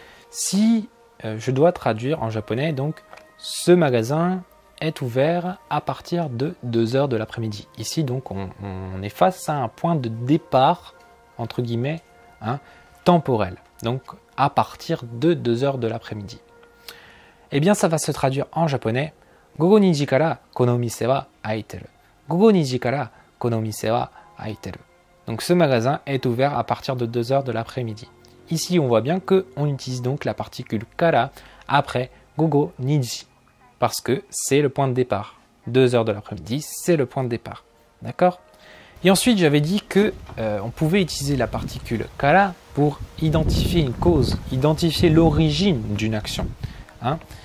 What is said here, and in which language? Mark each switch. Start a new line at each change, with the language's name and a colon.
French: Si je dois traduire en japonais, donc, ce magasin est ouvert à partir de 2 heures de l'après-midi. Ici, donc, on est face à un point de départ, entre guillemets, hein, temporel. Donc, à partir de 2 heures de l'après-midi. Eh bien, ça va se traduire en japonais
Japanese: 午後2時からこの店は開いてる。午後2時からこの店は開いてる。
French: Donc ce magasin est ouvert à partir de 2 heures de l'après-midi. Ici, on voit bien qu'on utilise donc la particule kara après gogo niji parce que c'est le point de départ. 2 heures de l'après-midi, c'est le point de départ. D'accord? Et ensuite, j'avais dit que on pouvait utiliser la particule kara pour identifier une cause, identifier l'origine d'une action. Hein?